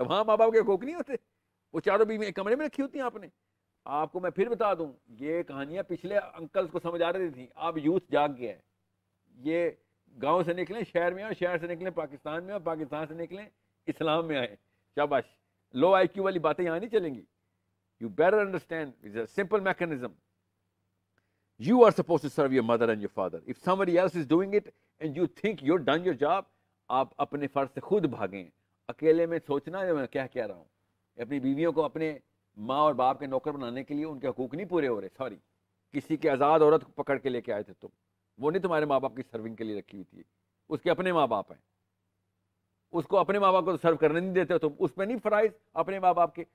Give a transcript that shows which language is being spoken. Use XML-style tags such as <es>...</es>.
<ur>وہاں ماں باپ کے حقوق نہیں ہوتے, وہ 4 بیویاں ایک کمرے میں رکھی ہوتی ہیں. آپ نے, آپ کو میں پھر بتا دوں, یہ کہانیاں پچھلے انکلز کو سمجھ آ رہی تھیں, اب یوتھ جاگ گیا ہے. یہ گاؤں سے نکلیں شہر میں, اور شہر سے نکلیں پاکستان میں, اور پاکستان سے نکلیں اسلام میں آئے. شاباش. لو آئی کیو والی باتیں یہاں نہیں چلیں گی.</ur> <en>You better understand, it's a simple mechanism. You are supposed to serve your mother and your father. If somebody else is doing it and you think you're done your job,</en> <ur>آپ اپنے فرض سے خود بھاگیں. اکیلے میں سوچنا ہے میں کیا کہہ رہا ہوں. اپنی بیویوں کو اپنے ماں اور باپ کے نوکر بنانے کے لیے ان کے حقوق نہیں پورے ہو رہے. سوری, کسی کی آزاد عورت پکڑ کے لے کے آئے تھے تم, وہ نہیں تمہارے ماں باپ کی سرونگ کے لیے رکھی ہوئی تھی, اس کے اپنے ماں باپ ہیں. اس کو اپنے ماں باپ کو سرو کرنے نہیں دیتے ہو تم, اس پہ نہیں فرائض اپنے ماں باپ کے.</ur>